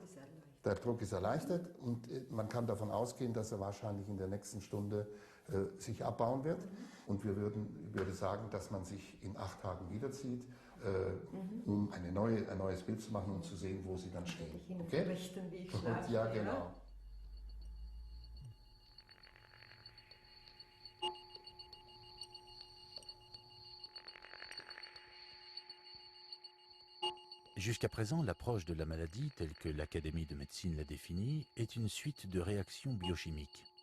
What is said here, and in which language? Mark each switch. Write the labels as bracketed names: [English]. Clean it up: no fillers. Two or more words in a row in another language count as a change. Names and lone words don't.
[German] Der Druck ist erleichtert und man kann davon ausgehen, dass er wahrscheinlich in der nächsten Stunde sich abbauen wird. Und ich würde sagen, dass man sich in 8 Tagen wiederzieht, um ein neues Bild zu machen und zu sehen, wo Sie dann stehen. Okay? Richten, wie ich schlafe, ja, genau. [French] Jusqu'à présent, l'approche de la maladie, telle que l'Académie de médecine l'a définie, est une suite de réactions biochimiques.